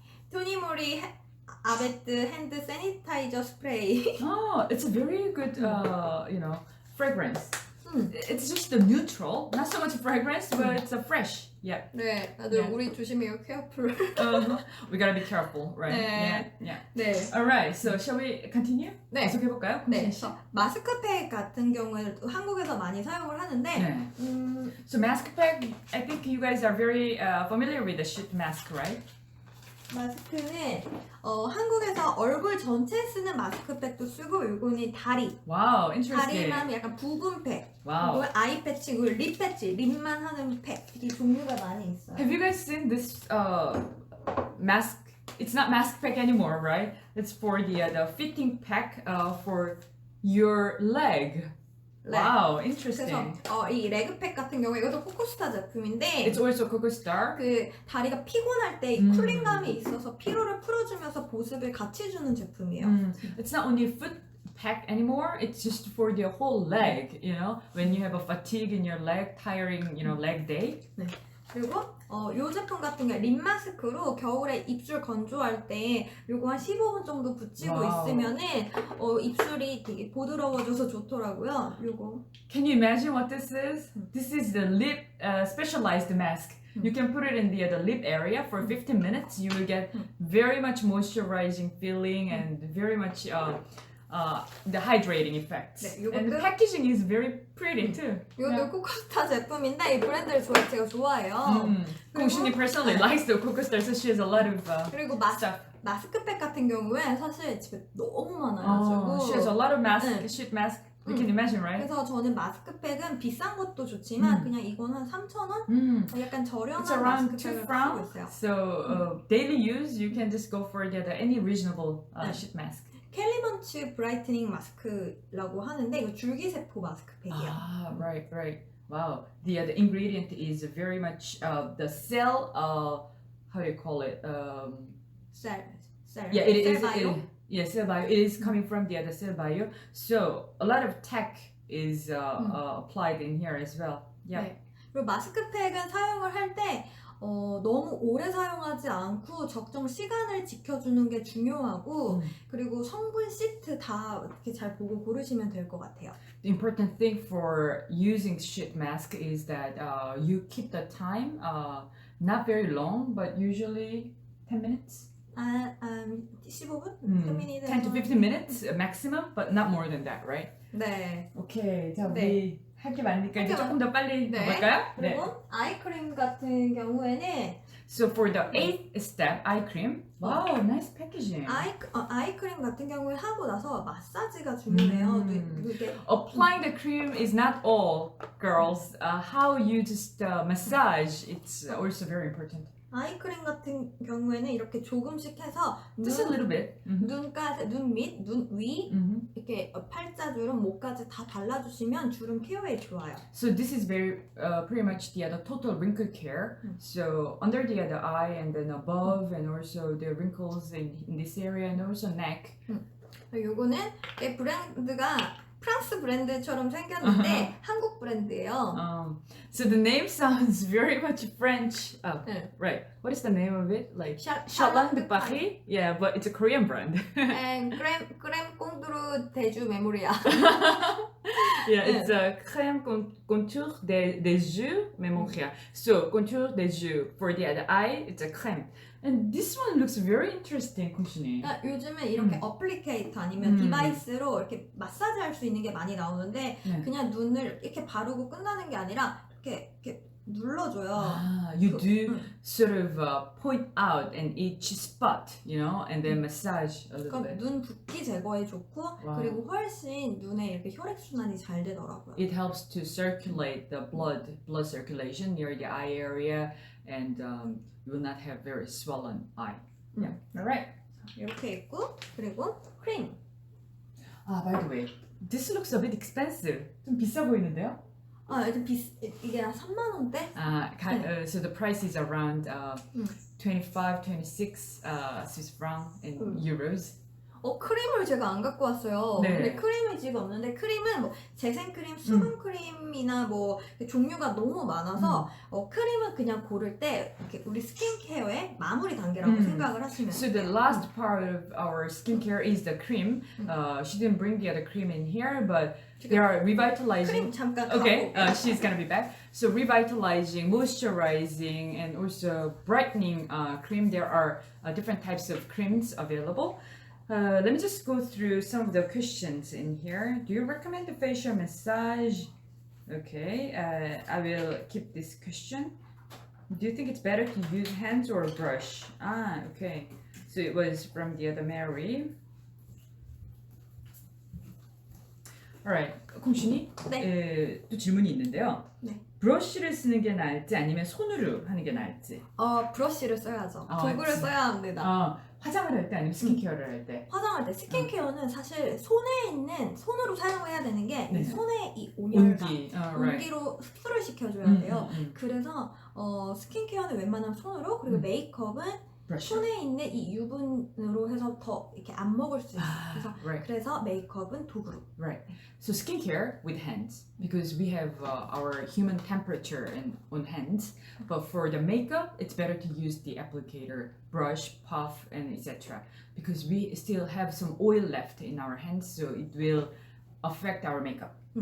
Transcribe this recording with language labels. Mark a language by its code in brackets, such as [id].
[ko] 토니모리 아베트 핸드 세니타이저 스프레이. [en] It's a very good, fragrance. It's just a neutral, not so much fragrance, but it's a fresh. Yeah. [ko] 네, 다들 우리 조심해요. [en] 케어풀. We gotta be careful, right? [ko] 네. [en] Yeah. [ko] 네. [en] Alright, so shall we continue? [ko] 네. 계속해볼까요? 네. 마스크팩 같은 경우에는 한국에서 많이 사용을 하는데. 네. [en] So mask pack, I think you guys are very familiar with the sheet mask, right? [ko] 마스크는 한국에서 얼굴 전체 쓰는 마스크팩도 쓰고 요거는 다리. [en] Wow, interesting. [ko] 다리만 약간 부분팩. [en] Wow. [ko] 그리고 아이 패치, 그리고 립 패치, 립만 하는 팩. 이 종류가 많이 있어요. [en] Have you guys seen this mask? It's not mask pack anymore, right? It's for the fitting pack for your leg. [ko] 네. [en] Wow, interesting. [ko] 그래서 이 레그팩 같은 경우에 이것도 코코스타 제품인데 [en] It's also Coco Star. [ko] 그 다리가 피곤할 때 쿨링감이 있어서 피로를 풀어주면서 보습을 같이 주는 제품이에요. [en] It's not only foot pack anymore. It's just for the whole leg. When you have a fatigue in your leg, tiring, leg day. [ko] 네. 그리고 이 제품 같은 경우에 립 마스크로 겨울에 입술 건조할 때 요거 한 15분 정도 붙이고 와우. 있으면은 입술이 되게 부드러워져서 좋더라고요. 요거. [en] Can you imagine what this is? This is the lip specialized mask. You can put it in the lip area for 15 minutes. You will get very much moisturizing feeling and very much the hydrating effects. [ko] 네, [en] and the [ko] 요것도 [en] packaging is very pretty too. [ko] 이것도 코코스타 제품인데 이 브랜드를 제가 좋아해요. [en] 공신이 personally likes the Coco Star, so she has a lot of [ko] 그리고 [en] stuff. [ko] 마스크팩 같은 경우에 사실 집에 너무 많아가지고 [en] She has a lot of mask, [ko] 네. [en] sheet mask. You can imagine, right? [ko] 그래서 저는 마스크팩은 비싼 것도 좋지만 그냥 이건 한 3,000원? 약간 [en] It's [ko] 저렴한 [en] around 2 [ko] 마스크팩을 쓰고 [en] francs. [ko] 있어요. [en] So daily use, you can just go for any reasonable sheet mask. [ko] 캘리먼츠 브라이트닝 마스크라고 하는데 이거 줄기세포 마스크팩이에요. [en] Right. Wow. The ingredient is very much the cell. How do you call it? [ko] 셀. [en] Yeah, it is. [ko] 셀바이오? [en] Yeah, cell bio. It is coming from the cell bio. So a lot of tech is applied in here as well. Yeah. [ko] 네. 그리고 마스크팩은 사용을 할 때 너무 오래 사용하지 않고 적정 시간을 지켜주는 게 중요하고 그리고 성분 시트 다 이렇게 잘 보고 고르시면 될 것 같아요. [en] The important thing for using sheet mask is that you keep the time not very long, but usually 10 minutes. [ko] 15분? [en] 10 to 15 minutes maximum, but not more than that, right? [ko] 네. 오케이, 자 네. 우리 할 게 많으니까 이제 할 게 조금 더 빨리 네. 가볼까요? 그리고 아이크림 같은 경우에는 [en] So for the 8th step, eye cream. Wow, nice packaging. [ko] 아이크림 같은 경우에 하고 나서 마사지가 중요해요. 이게 [en] Applying the cream is not all, girls. How you just massage, it's also very important. [ko] 아이크림 같은 경우에는 이렇게 조금씩 해서 [en] Just a little bit. [ko] 눈까지, 눈 밑, 눈 위, Mm-hmm. 이렇게 팔자주름, 목까지 다 발라주시면 주름 케어에 좋아요. [en] So this is very pretty much the total wrinkle care. So under the other eye and then above and also the wrinkles in this area and also neck. [ko] 요거는 이 브랜드가 프랑스 브랜드처럼 생겼는데 한국 브랜드예요. [en] So the name sounds very much French. Oh, [ko] 네. [en] right. What is the name of it? Like Charlotte Charlotte de Paris? Yeah, but it's a Korean brand. [ko] 크렘 꽁두루 대주 메모리아. [en] Yeah, it's a crème contour des yeux mémoria. So contour des yeux for the other eye, it's a crème. And this one looks very interesting, 공신이. [ko] 요즘에 이렇게 어플리케이터 아니면 디바이스로 이렇게 마사지 할 수 있는 게 많이 나오는데 네. 그냥 눈을 이렇게 바르고 끝나는 게 아니라 이렇게 눌러줘요. [en] You do sort of point out in each spot, you know, and then massage a little [ko] 그럼 [en] bit. [ko] 눈 붓기 제거에 좋고 [en] Wow. [ko] 그리고 훨씬 눈에 이렇게 혈액 순환이 잘 되더라고요. [en] It helps to circulate the blood circulation near the eye area, and you will not have very swollen eye. Yeah. All right. [ko] 이렇게 있고 그리고 크림. [en] By the way, this looks a bit expensive. [ko] 좀 비싸 보이는데요? 요즘 이게 한 3만 원대? [en] So the price is around 25, 26 Swiss franc in euros. [ko] 크림을 제가 안 갖고 왔어요. 네. 근데 크림이 집에 없는데 크림은 뭐 재생크림, 수분크림이나 뭐 종류가 너무 많아서 크림은 그냥 고를 때 이렇게 우리 스킨케어의 마무리 단계라고 생각을 하시면 [en] So the last part of our skincare is the cream. She didn't bring the other cream in here, but they are revitalizing. [ko] 크림 잠깐 [en] Okay, [ko] 가고 [en] she's gonna be back. So revitalizing, moisturizing, and also brightening cream. There are different types of creams available. Let me just go through some of the questions in here. Do you recommend the facial massage? Okay, I will keep this question. Do you think it's better to use hands or brush? Okay. So it was from the other Mary. Alright, [ko] 공신이 또 질문이 있는데요. 네. 브러쉬를 쓰는 게 나을지 아니면 손으로 하는 게 나을지? 브러쉬를 써야죠. 아, 도구를 맞지. 써야 합니다. 화장을 할 때 아니면 스킨케어를 할 때? 화장할 때 스킨케어는 사실 손으로 사용해야 되는 게 네. 이 손의 이 온열감, [en] right. [ko] 온기로 흡수를 시켜줘야 돼요. 그래서 스킨케어는 웬만하면 손으로 그리고 메이크업은 [en] Brush. [ko] 손에 있는 이 유분으로 해서 더 이렇게 안 먹을 수 있어요. [en] Right. [ko] 그래서 메이크업은 도구로. [en] Right. So skincare with hands because we have our human temperature on hands. But for the makeup, it's better to use the applicator, brush, puff, and etc. Because we still have some oil left in our hands, so it will affect our makeup.